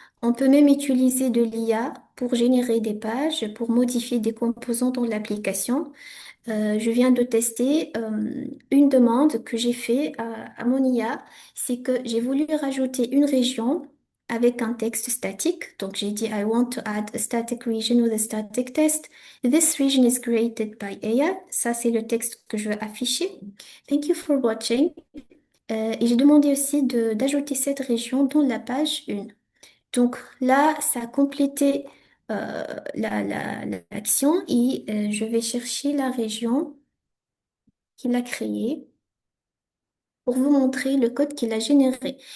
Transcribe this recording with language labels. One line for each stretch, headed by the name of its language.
French: On peut même utiliser de l'IA pour générer des pages, pour modifier des composants dans l'application. Je viens de tester une demande que j'ai fait à mon IA, c'est que j'ai voulu rajouter une région avec un texte statique. Donc j'ai dit
English: I want to add a static region with a static text. This region is created by AI.
French: Ça c'est le texte que je veux afficher.
English: Thank you for watching.
French: Et j'ai demandé aussi d'ajouter cette région dans la page 1. Donc là, ça a complété l'action et je vais chercher la région qu'il a créée pour vous montrer le code qu'il a généré.